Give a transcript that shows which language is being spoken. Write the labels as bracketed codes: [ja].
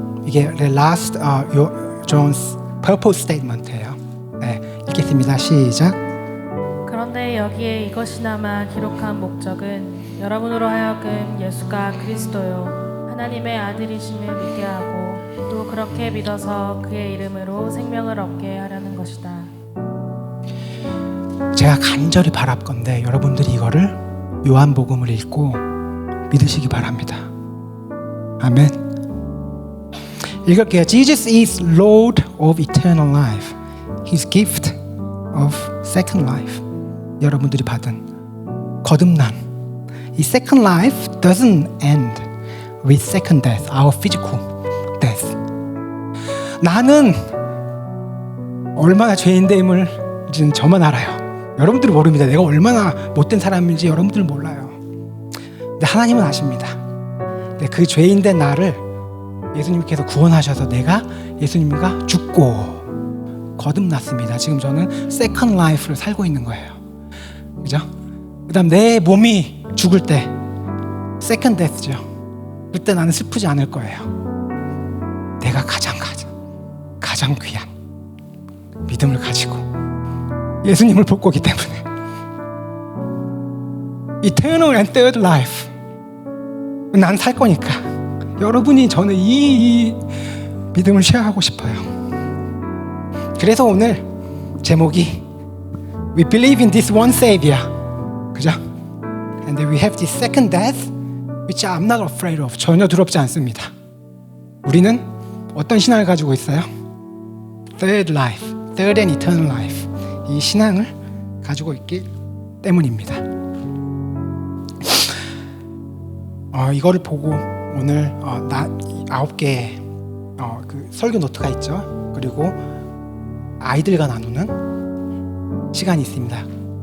[ko] 이게 The Last John's Purpose Statement예요. 네, 읽겠습니다. 시작. 그런데 여기에 이것이나마 기록한 목적은 여러분으로 하여금 예수가 그리스도요 하나님의 아들이심을 믿게 하고 또 그렇게 믿어서 그의 이름으로 생명을 얻게 하려는 것이다. 제가 간절히 바랍건대 여러분들이 이거를 요한복음을 읽고 믿으시기 바랍니다. 아멘. 읽을게요. [en] Jesus is Lord of eternal life. His gift of second life. [ko] 여러분들이 받은 거듭남. [en] 이 second life doesn't end with second death, our physical death. [ko] 나는 얼마나 죄인됨을 저만 알아요. 여러분들이 모릅니다. 내가 얼마나 못된 사람인지 여러분들 몰라요. 근데 하나님은 아십니다. 그 죄인된 나를 예수님께서 구원하셔서 내가 예수님과 죽고 거듭났습니다. 지금 저는 세컨드 라이프를 살고 있는 거예요. 그죠? 그 다음 내 몸이 죽을 때 세컨드 데스죠. 그때 나는 슬프지 않을 거예요. 내가 가장 귀한 믿음을 가지고 예수님을 볼 거기 때문에 [en] Eternal and third life [ko] 난 살 거니까 여러분이 저는 이 믿음을 쉐어하고 싶어요. 그래서 오늘 제목이 [en] We believe in this one Savior, 그죠? And we have this second death, which I'm not afraid of. [ko] 전혀 두렵지 않습니다. 우리는 어떤 신앙을 가지고 있어요? [en] Third life, third and eternal life. [ko] 이 신앙을 가지고 있기 때문입니다. 이거를 보고 오늘 9개의 그 설교 노트가 있죠. 그리고 아이들과 나누는 시간이 있습니다.